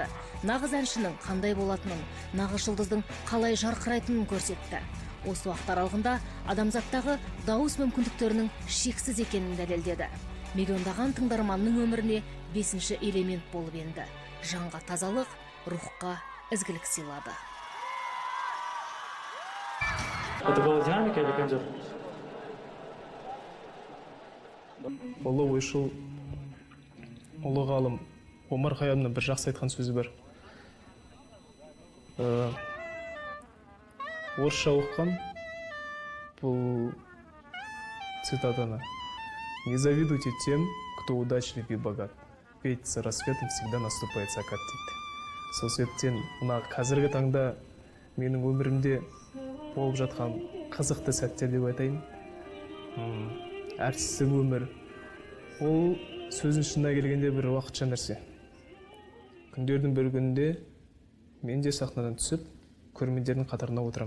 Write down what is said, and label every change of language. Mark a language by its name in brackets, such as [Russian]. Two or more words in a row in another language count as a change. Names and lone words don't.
[Kazakh] Нағыз әншінің қандай болатынын, нағыз жұлдыздың қалай жарқырайтынын көрсетті. Осы уақыт аралығында адамзаттағы дауыс мүмкіндіктерінің шексіз екенін дәлелдеді. Миллиондаған тыңдарманның өміріне 5-ші элемент болып енді. Жанға тазалық, рухқа ізгілік сыйлады. [Russian] Это была динамика или кондер? [Kazakh] Ұлы ойшыл, ұлы ғалым Омар Хайямның бір жақсы айтқан сөзі бар. Орысша оққан бұл цитатаны. [Russian] Не завидуйте тем, кто удачлив и богат, ведь с рассветом всегда наступает закат дейді. [Kazakh] Сол себептен мына қазіргі таңда менің өмірімде болып жатқан қызықты сәттер деп айтайын. Әртістік өмір, ол сөзін шынына келгенде бір уақытша нәрсе. Күндердің бір күнінде мен де сахнадан түсіп, көрермендердің қатарына отырам.